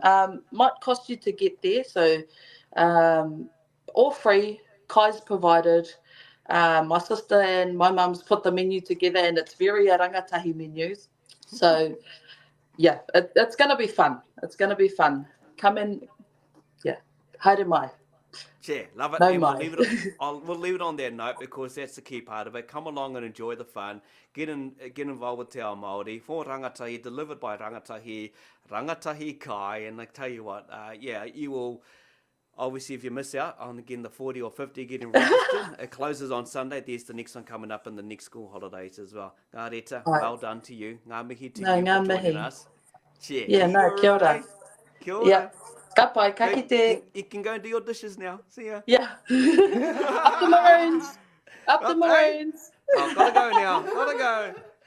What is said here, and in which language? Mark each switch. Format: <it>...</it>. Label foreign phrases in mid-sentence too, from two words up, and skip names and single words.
<en>Might cost you to get there, so all free. Kai's provided. My sister and my mum's put the menu together, and it's very rangatahi menus. So, yeah, it's going to be fun. It's going to be fun. Come in, yeah,</en> <mi>haere mai.</mi> <en>Yeah, love it. No And we'll mai. we'll leave it on that note because that's the key part of it. Come along and enjoy the fun. Get involved with Te Ao Māori. For Rangatahi, delivered by Rangatahi Kai. And I tell you what, you will... Obviously, if you miss out on, again, the 40 or 50 getting registered, it closes on Sunday. There's the next one coming up in the next school holidays as well.</en> <mi>Ngā reta,</mi> <en>well done to you.</en> <mi>Ngā mihi</mi> <en>to you for joining us. Yeah, no,</en> <mi>kia ora. Kia ora. Yeah. Ka pai, ka kite.</mi> <en>You can go and do your dishes now. See ya. Yeah. Up the Maroons. Up the Maroons. Oh, gotta go now. Gotta go.</en>